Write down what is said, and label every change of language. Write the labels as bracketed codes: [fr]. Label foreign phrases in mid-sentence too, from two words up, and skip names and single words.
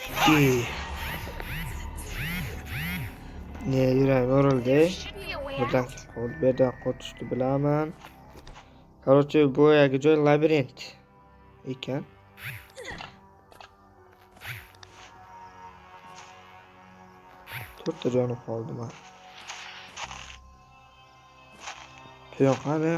[uz] Okey. Ne yuragim yorildi. [en] Should be a way Buradan out. [uz] bu yerdan qochishni bilaman. Короче, boyagi joy labirint ekan. To'rtta jonim qoldi mana. Quyon qani?